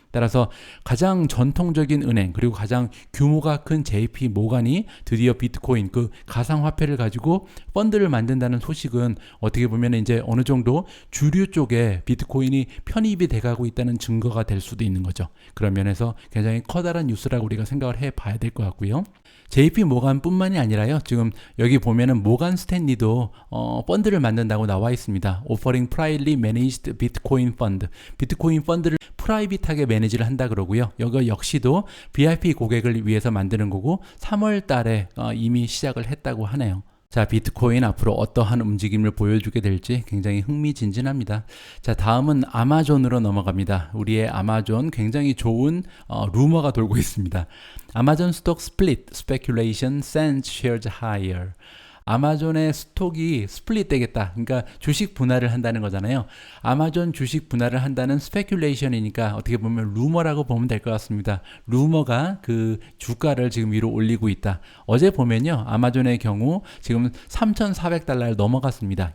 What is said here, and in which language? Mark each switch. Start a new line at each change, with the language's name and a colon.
Korean: 따라서 가장 전통적인 은행, 그리고 가장 규모가 큰 JP 모간이 드디어 비트코인, 그 가상화폐를 가지고 펀드를 만든다는 소식은 어떻게 보면 이제 어느 정도 주류 쪽에 비트코인이 편입이 돼가고 있다는 증거가 될 수도 있는 거죠. 그런 면에서 굉장히 커다란 뉴스라고 우리가 생각을 해봐야 될 것 같고요. JP 모간뿐만이 아니라요, 지금 여기 보면은 모간 스탠리도 펀드를 만든다고 나와 있습니다.
English: Offering privately managed Bitcoin fund.
Korean: 비트코인 펀드를 프라이빗하게 매니지를 한다 그러고요. 이거 역시도 VIP 고객을 위해서 만드는 거고 3월 달에 이미 시작을 했다고 하네요. 자, 비트코인 앞으로 어떠한 움직임을 보여주게 될지 굉장히 흥미진진합니다. 자, 다음은 아마존으로 넘어갑니다. 우리의 아마존, 굉장히 좋은 루머가 돌고 있습니다.
English: 아마존 스톡 스플릿, speculation sends shares higher.
Korean: 아마존의 스톡이 스플릿 되겠다. 그러니까 주식 분할을 한다는 거잖아요. 아마존 주식 분할을 한다는 스페큘레이션이니까 어떻게 보면 루머라고 보면 될 것 같습니다. 루머가 그 주가를 지금 위로 올리고 있다. 어제 보면요, 아마존의 경우 지금 3,400달러를 넘어갔습니다.